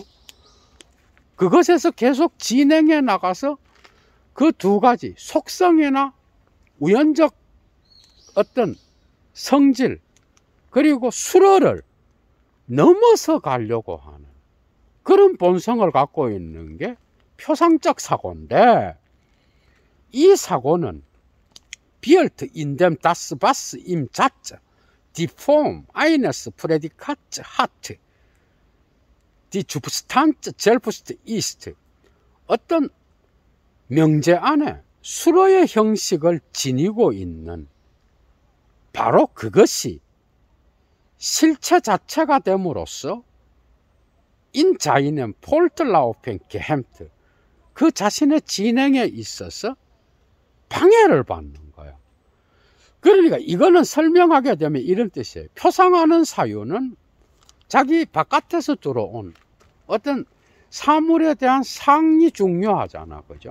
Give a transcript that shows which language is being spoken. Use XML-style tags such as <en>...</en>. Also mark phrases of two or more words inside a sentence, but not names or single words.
<ko>그것에서 계속 진행해 나가서 그 두 가지 속성이나 우연적 어떤 성질 그리고 수어를 넘어서 가려고 하는 그런 본성을 갖고 있는 게 표상적 사고인데, 이 사고는</ko> <de>wird in dem das was im Satz die Form eines Prädikats hat, die Substanz selbst ist.</de> <ko>어떤 명제 안에 수어의 형식을 지니고 있는 바로 그것이 실체 자체가 됨으로써</ko> <de>in seinem Fortlaufen gehemmt,</de> <ko>그 자신의 진행에 있어서 방해를 받는 거예요. 그러니까 이거는 설명하게 되면 이런 뜻이에요. 표상하는 사유는 자기 바깥에서 들어온 어떤 사물에 대한 상이 중요하잖아, 그죠?</ko>